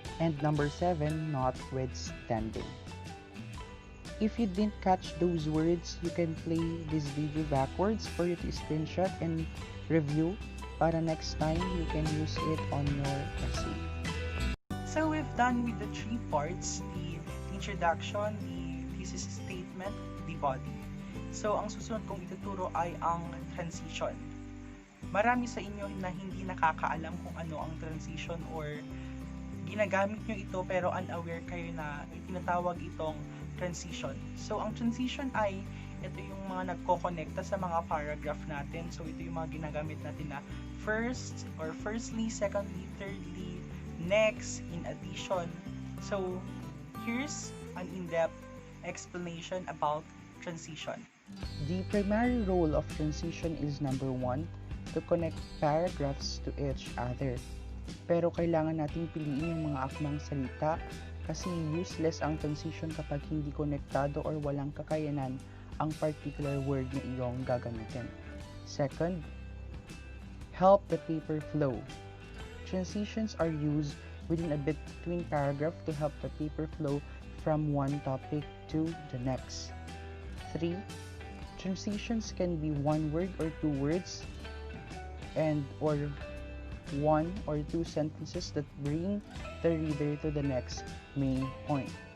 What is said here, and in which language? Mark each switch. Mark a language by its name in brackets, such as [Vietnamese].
[English] And number 7, notwithstanding. If you didn't catch those words, you can play this video backwards for you to screenshot and review [Filipino] para [English] next time you can use it on your essay. So we've done with the three parts, the introduction, the thesis statement, the body. [Filipino] So ang susunod kong ituturo ay ang transition. Marami sa inyo na hindi nakakaalam kung ano ang transition or ginagamit nyo ito pero unaware kayo na itinatawag itong transition. So ang transition ay ito yung mga nagko-connecta sa mga paragraph natin. So ito yung mga ginagamit natin na first or firstly, secondly, thirdly, next, in addition. [English] So here's an in-depth explanation about transition. The primary role of transition is number 1, to connect paragraphs to each other. [Filipino] Pero kailangan nating piliin yung mga akmang salita kasi useless ang transition kapag hindi konektado or walang kakayanan ang particular word na iyong gagamitin. [English] Second, help the paper flow. Transitions are used within a bit between paragraph to help the paper flow from one topic to the next. 3. Transitions can be one word or two words and or one or two sentences that bring the reader to the next main point.